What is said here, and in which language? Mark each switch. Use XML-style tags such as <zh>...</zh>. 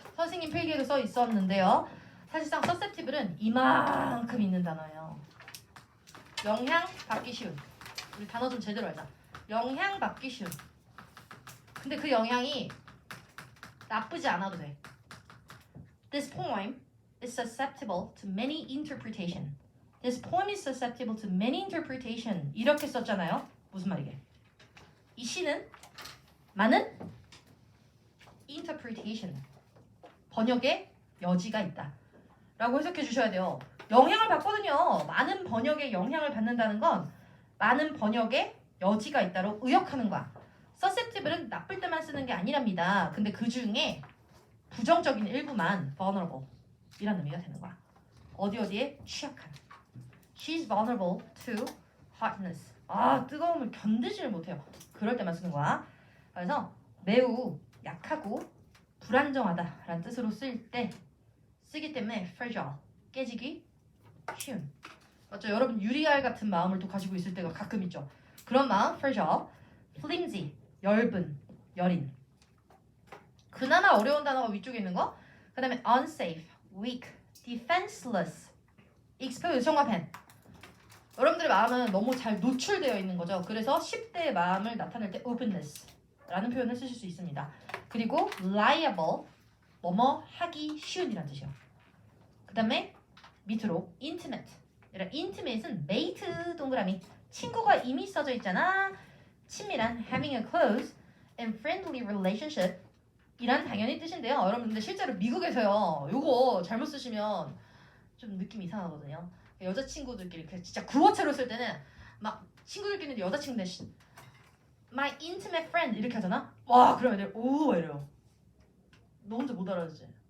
<ko>선생님 필기에도 써 있었는데요. 사실상 susceptible은 이만큼 있는 단어예요. 영향 받기 쉬운. 우리 단어 좀 제대로 알자. 영향 받기 쉬운. 근데 그 영향이 나쁘지 않아도 돼.</ko> <en>This poem is susceptible to many interpretation. This poem is susceptible to many interpretation.</en> <ko>이렇게 썼잖아요. 무슨 말이게? 이 시는 많은 interpretation. 번역의 여지가 있다. 라고 해석해 주셔야 돼요. 영향을 받거든요. 많은 번역에 영향을 받는다는 건 많은 번역에 여지가 있다로 의역하는 거야. susceptible은 나쁠 때만 쓰는 게 아니랍니다. 근데 그 중에 부정적인 일부만 vulnerable 이라는 의미가 되는 거야. 어디에 취약한.</ko> <en>She's vulnerable to hotness.</en> <ko>아, 뜨거움을 견디지를 못해요. 그럴 때만 쓰는 거야. 그래서 매우 약하고 불안정하다라는 뜻으로 쓰일 때 쓰기 때문에 fragile, 깨지기 쉬운. 맞죠? 여러분 유리알 같은 마음을 또 가지고 있을 때가 가끔 있죠. 그런 마음, fragile, flimsy, 엷은, 여린. 그나마 어려운 단어가 위쪽에 있는 거. 그 다음에</ko> <en>unsafe, weak, defenseless, exposed,</en> <ko>성화펜. 여러분들의 마음은 너무 잘 노출되어 있는 거죠. 그래서 10대의 마음을 나타낼 때 openness라는 표현을 쓰실 수 있습니다. 그리고 liable, 뭐뭐 하기 쉬운이라는 뜻이요. 그 다음에 밑으로 intimate. intimate은 mate 동그라미. 친구가 이미 써져 있잖아. 친밀한</ko> <en>having a close and friendly relationship</en> <ko>이란 당연히 뜻인데요. 여러분들 실제로 미국에서요. 요거 잘못 쓰시면 좀 느낌 이상하거든요. 여자친구들끼리 진짜 구어체로 쓸 때는 막 친구들끼리 여자친구인데</ko> <en>my intimate friend</en> <ko>이렇게 하잖아. 와 그러면 애들 오 이래요. 너 혼자 못 알아듣지?</ko>